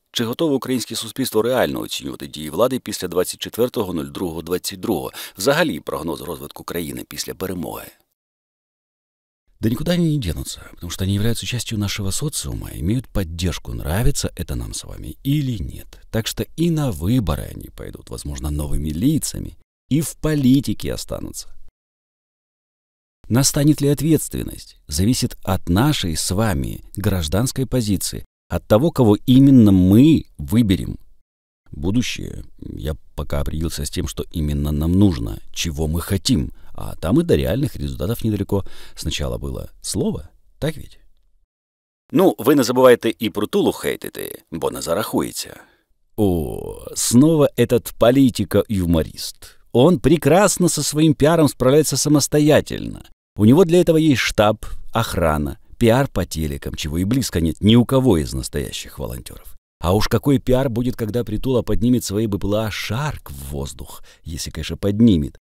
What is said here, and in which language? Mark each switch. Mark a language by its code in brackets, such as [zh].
[uk] Чи готове українське суспільство реально оцінювати дії влади після 24.02.22? Взагалі прогноз розвитку країни після перемоги? [ru] Да никуда они не денутся, потому что они являются частью нашего социума, имеют поддержку, нравится это нам с вами или нет. Так что и на выборы они пойдут, возможно, новыми лицами, и в политике останутся. Настанет ли ответственность, зависит от нашей с вами гражданской позиции, от того, кого именно мы выберем. Будущее я пока определился с тем, что именно нам нужно, чего мы хотим, а там и до реальных результатов недалеко. Сначала было слово, так ведь? [uk] Ну, ви не забувайте і про Тулу хейтити, бо не зарахується. [ru] О, снова этот политико-юморист. Он прекрасно со своим пиаром справляется самостоятельно. У него для этого есть штаб, охрана, пиар по телекам, чего и близко нет ни у кого из настоящих волонтеров. А уж какой пиар будет, когда Притула поднимет свои БПЛА «Шарк» в воздух, если, конечно, поднимет.